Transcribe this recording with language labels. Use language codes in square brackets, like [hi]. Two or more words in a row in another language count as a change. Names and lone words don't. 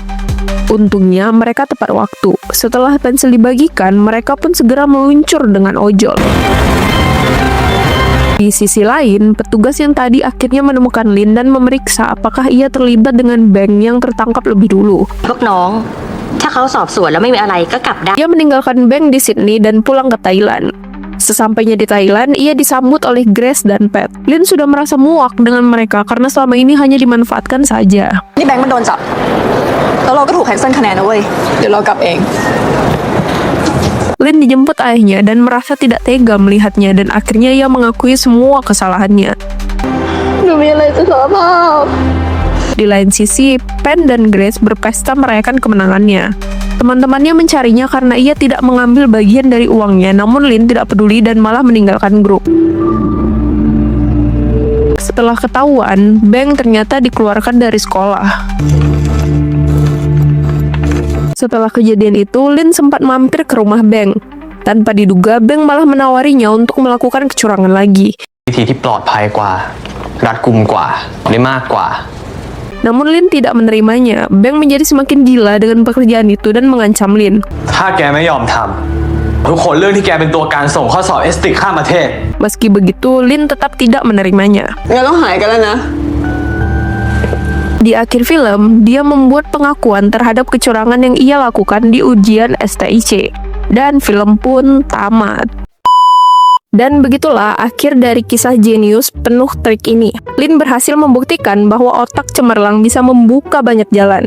[id] Untungnya, mereka tepat waktu. Setelah pensil dibagikan, mereka pun segera meluncur dengan ojol. Di sisi lain, petugas yang tadi akhirnya menemukan Lin dan memeriksa apakah ia terlibat dengan Bank yang tertangkap lebih dulu. [th] พวกน้อง ถ้าเขาสอบสวนแล้วไม่มีอะไรก็กลับได้ [id] Ia meninggalkan Bank di Sydney dan pulang ke Thailand. Sesampainya di Thailand, ia disambut oleh Grace dan Pat. Lin sudah merasa muak dengan mereka karena selama ini hanya dimanfaatkan saja. [th] นี่แบงค์มันโดนจับ แล้วเราก็ถูกแคนเซิลคะแนนนะเว้ย เดี๋ยวเรากลับเอง [id] Lin dijemput ayahnya dan merasa tidak tega melihatnya dan akhirnya ia mengakui semua kesalahannya. Di lain sisi, Pen dan Grace berpesta merayakan kemenangannya. Teman-temannya mencarinya karena ia tidak mengambil bagian dari uangnya, namun Lin tidak peduli dan malah meninggalkan grup. Setelah ketahuan, Bank ternyata dikeluarkan dari sekolah. Setelah kejadian itu, Lin sempat mampir ke rumah Bank. Tanpa diduga, Bank malah menawarinya untuk melakukan kecurangan lagi. [th] วิธีที่ปลอดภัยกว่ารัดกุมกว่าได้มากกว่า [id] Namun Lin tidak menerimanya. Bank menjadi semakin gila dengan pekerjaan itu dan mengancam Lin. [th] ถ้าแกไม่ยอมทำทุกคนเรื่องที่แกเป็นตัวการส่งข้อสอบเอสติกข้ามประเทศ [id] Meski begitu, Lin tetap tidak menerimanya. [th] งั้นต้องหายกันแล้วนะ [id] Di akhir film, dia membuat pengakuan terhadap kecurangan yang ia lakukan di ujian STIC. Dan film pun tamat. Dan begitulah akhir dari kisah jenius penuh trik ini. Lin berhasil membuktikan bahwa otak cemerlang bisa membuka banyak jalan.